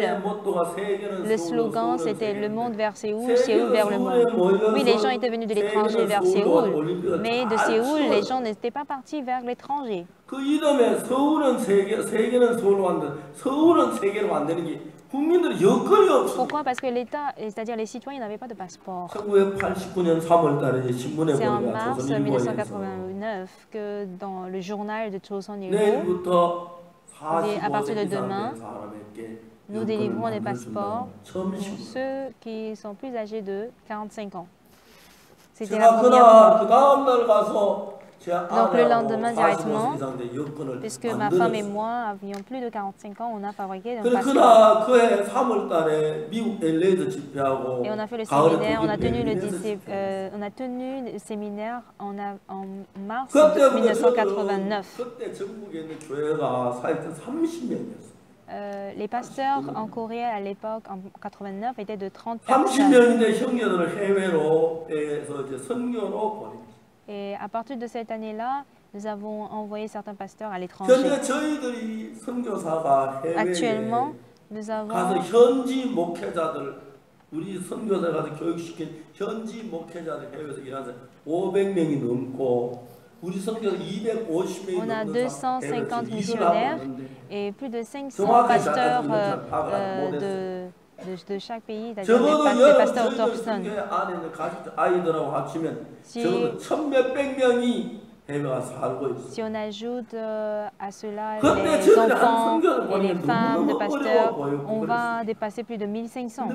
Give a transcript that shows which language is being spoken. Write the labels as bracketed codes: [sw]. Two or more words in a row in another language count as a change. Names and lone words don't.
[fr] Le slogan, c'était « Le monde vers Séoul, Séoul vers le monde ». Oui, les gens étaient venus de l'étranger vers Séoul, mais de Séoul, les gens n'étaient pas partis vers l'étranger. [ko] 국민들이 여건이 없어. [fr] Pourquoi? Parce que l'État, c'est-à-dire les citoyens, n'avaient pas de passeport. [ko] 1989년 3월 달에 신문에 [fr] C'est en [ko] 보니까 [fr] mars [ko] 조선일보에서 [fr] 1989 que dans le journal de Joseon-ilbo, [ko] 내일부터 [fr] à partir de [ko] 45세 [fr] demain, [ko] 이상 된 사람에게 [fr] nous délivrons des passeports pour ceux qui sont plus âgés de 45 ans. C'était la première fois. [ko] 그 다음 날 가서 [fr] Donc le lendemain directement, puisque ma femme et moi avions plus de 45 ans, on a fabriqué un passeport. [ko] 그해 3월 달에 미국 LA에서 집회하고 [fr] Et on a fait le séminaire, on a tenu le séminaire en mars 1989. [ko] 그때 전국에 있는 교회가 사실은 30명이었어요. [fr] Les pasteurs en Corée à l'époque, en 89, étaient de 30 personnes. [ko] 30명인데 형제들을 해외로 해서 이제 선교로 보냈어요. [fr] Et à partir de cette année-là, nous avons envoyé certains pasteurs à l'étranger. Actuellement, nous avons [ko] 현지 목회자들 우리 선교사 가서 교육시킨 현지 목회자들 해외에서 일하는 500명이 넘고 우리 선교사 250명이 [fr] on a [ko] 넘는 [fr] 250 missionnaires et plus de 500 pasteurs de chaque pays, c'est-à-dire des pasteurs autochtones. Si on ajoute à cela les enfants et les femmes de pasteurs, on va dépasser plus de 1500.